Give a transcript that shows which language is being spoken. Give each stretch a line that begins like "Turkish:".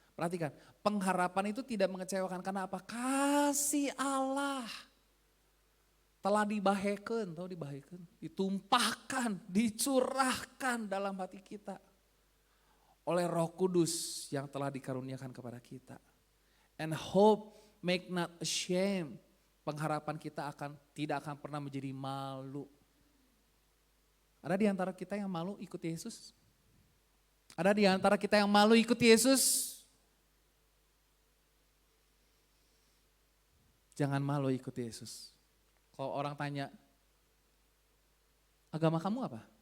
Indonesian: Perhatikan, pengharapan itu tidak mengecewakan. Karena apa? Kasih Allah telah dibahekeun, tahu dibahekeun, ditumpahkan, dicurahkan dalam hati kita oleh Roh Kudus yang telah dikaruniakan kepada kita.
English: And hope make not ashamed.
Indonesian: Pengharapan kita tidak akan pernah menjadi malu. Ada di antara kita yang malu ikut Yesus? Ada di antara kita yang malu ikut Yesus? Jangan malu ikut Yesus. Kalau orang tanya, agama kamu apa?